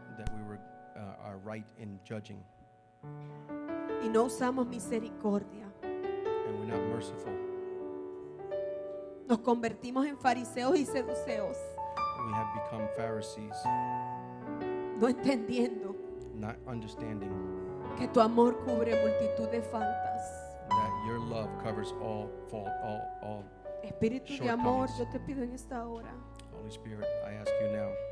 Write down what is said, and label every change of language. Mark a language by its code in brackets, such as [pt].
[en] that we were are right in judging, [es] y no usamos misericordia. [en] and we're not merciful. [es] Nos convertimos en fariseos y seduceos, [en] We have become Pharisees, [es] no entendiendo [en] not understanding [es] que tu amor cubre multitud de faltas. [en] that your love covers all fault, all. [es] Espíritu de amor, [en] shortcomings. [es] yo te pido en esta hora [en] Holy Spirit, I ask you now